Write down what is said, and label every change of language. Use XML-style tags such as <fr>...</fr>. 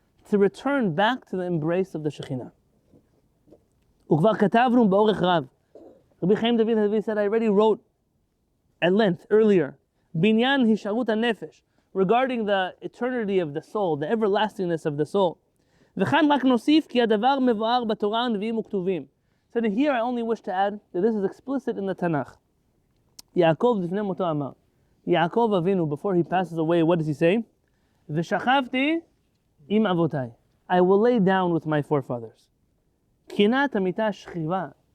<en>To return back to the embrace of the Shekhinah.</en> <he>וכבר כתבנו באורך רב.</he> <en>Rabbi Chaim David Halevy said, I already wrote at length earlier,</en> <he>binyan hisharut hanefesh,</he> <en>regarding the eternity of the soul, the everlastingness of the soul.</en> <he>וכאן רק נוסיף כי הדבר מבואר בתורה הנביאים וכתובים.</he> <en>So here I only wish to add that this is explicit in the Tanakh.</en> <he>יעקב לפני מותו אמר.</he> <en>Yaakov Avinu, before he passes away, what does he say?</en> <he>V'shachavti im avotai.</he> <en>I will lay down with my forefathers.</en> <he>Kinat amita shchiva.</he>